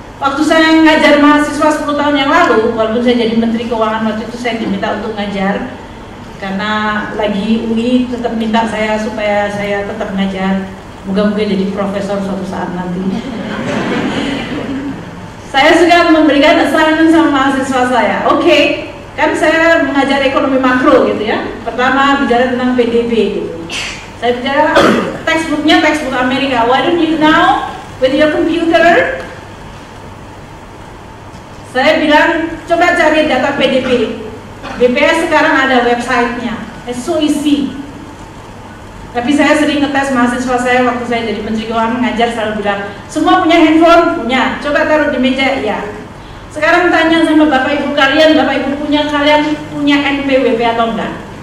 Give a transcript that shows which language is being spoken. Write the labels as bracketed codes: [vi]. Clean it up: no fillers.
[id] Waktu saya ngajar mahasiswa 10 tahun yang lalu, walaupun saya jadi Menteri Keuangan waktu itu saya diminta untuk ngajar, karena lagi UI tetap minta saya supaya saya tetap ngajar. Moga-moga jadi profesor suatu saat nanti. Saya suka memberikan assignment sama mahasiswa saya. Oke, kan saya mengajar ekonomi makro gitu ya. Pertama bicara tentang PDB gitu. Saya bicara textbooknya textbook Amerika. [en] Why don't you now with your computer? [id] Saya bilang coba cari data PDB. BPS sekarang ada websitenya. [en] It's so easy. [id] Tapi saya sering ngetes mahasiswa saya waktu saya jadi Menteri Keuangan mengajar, selalu bilang semua punya handphone? Punya. Coba taruh di meja. Ya. Sekarang tanya sama bapak ibu kalian, bapak ibu kalian punya NPWP atau enggak?